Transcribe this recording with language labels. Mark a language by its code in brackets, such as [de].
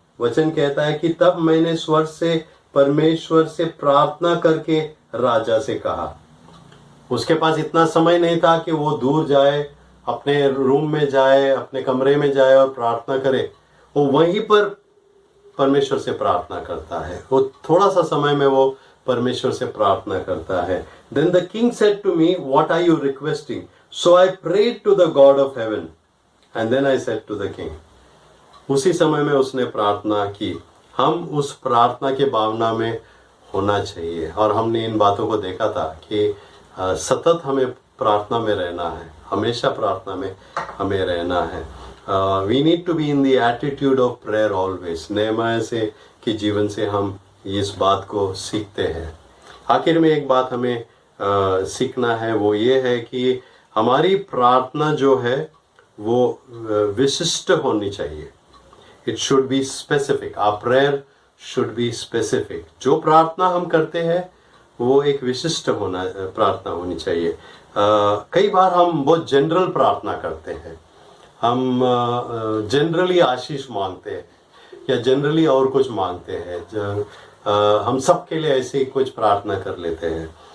[hi] वचन कहता है कि तब मैंने स्वर्ग से परमेश्वर से प्रार्थना करके राजा से कहा। उसके पास इतना समय नहीं था कि वो दूर जाए, अपने रूम में जाए, अपने कमरे में जाए और प्रार्थना करे। वो वहीं पर परमेश्वर से प्रार्थना करता है। वो थोड़ा सा समय में वो परमेश्वर से प्रार्थना करता है। [en] Then the king said to me, what are you requesting? So I prayed to the God of heaven and then I said to the king. [hi] उसी समय में उसने प्रार्थना की। हम उस प्रार्थना के भावना में होना चाहिए और हमने इन बातों को देखा था कि सतत हमें प्रार्थना में रहना है, हमेशा प्रार्थना में हमें रहना है। [en] We need to be in the attitude of prayer always. [hi] नेहमाया से के जीवन से हम इस बात को सीखते हैं। आखिर में एक बात हमें सीखना है, वो ये है कि हमारी प्रार्थना जो है वो विशिष्ट होनी चाहिए। [en] It should be specific. Our prayer should be specific. [hi] जो प्रार्थना हम करते हैं वो एक विशिष्ट प्रार्थना होनी चाहिए। कई बार हम बहुत जनरल प्रार्थना करते हैं, हम जनरली आशीष मांगते हैं या जनरली और कुछ मांगते हैं, हम सब के लिए ऐसे ही कुछ प्रार्थना कर लेते हैं।